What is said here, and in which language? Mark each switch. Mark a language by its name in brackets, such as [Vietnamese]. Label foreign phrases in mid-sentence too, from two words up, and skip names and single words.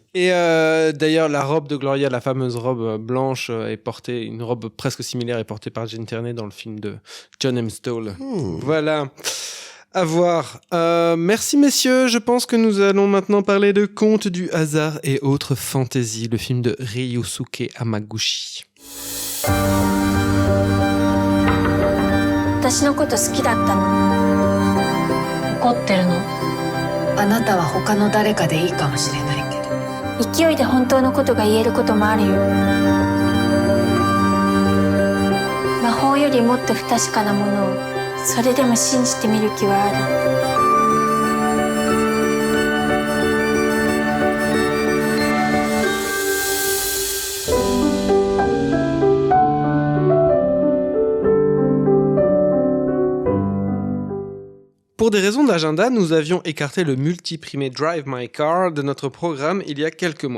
[French] Et d'ailleurs, la robe de Gloria, la fameuse robe blanche, une robe presque similaire, est portée par Jim Tierney dans le film de John Amstall. Voilà. À voir. Merci messieurs, je pense que nous allons maintenant parler de Contes du hasard et autres fantaisies, le film de Ryusuke Hamaguchi. [Japanese] 私のこと好きだったの。怒ってるの？あなたは他の誰かでいいかもしれないけど。勢いで本当のことが言えることもあるよ。魔法よりもっと不確かなものをそれでも信じてみる気はある。 [French] Pour des raisons d'agenda, nous avions écarté le multiprimé Drive My Car de notre programme il y a quelques mois.